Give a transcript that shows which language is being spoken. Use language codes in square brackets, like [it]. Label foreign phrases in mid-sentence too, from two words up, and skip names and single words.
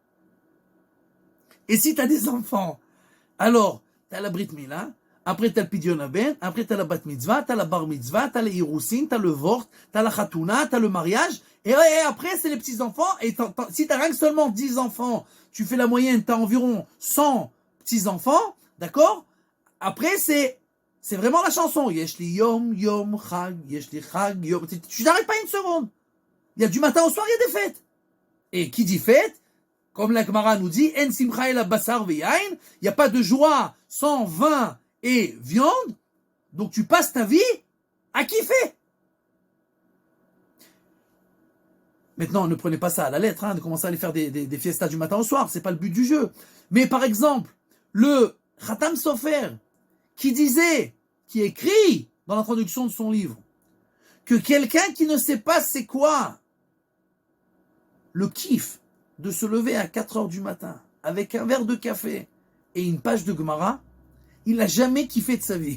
[fr] Et si tu as des enfants, alors, tu as la Brit Mila, après tu as le [he] פדיון הבן, [fr] après tu as la Bat Mitzvah, tu as la Bar Mitzvah, tu as les Hirousin, tu as le Vort, tu as la Khatouna, tu as le mariage, et après c'est les petits-enfants, et si tu as rien que seulement 10 enfants, tu fais la moyenne, tu as environ 100 petits-enfants, d'accord? Après c'est vraiment la chanson. [he] יש לי יום, יום, חג, יש לי חג, יום. [fr] Tu n'arrêtes pas une seconde. Il y a du matin au soir, il y a des fêtes. Et qui dit fête, comme la Gemara nous dit, [he] אין שמחה אלא בשר ויין, [fr] il n'y a pas de joie sans vin et viande. Donc tu passes ta vie à kiffer. Maintenant, ne prenez pas ça à la lettre, de commencer à aller faire des fiestas du matin au soir. C'est pas le but du jeu. Mais par exemple, le Khatam Sofer, qui écrit dans l'introduction de son livre, que quelqu'un qui ne sait pas c'est quoi le kiff de se lever à 4 heures du matin avec un verre de café et une page de Gemara, il n'a jamais kiffé de sa vie.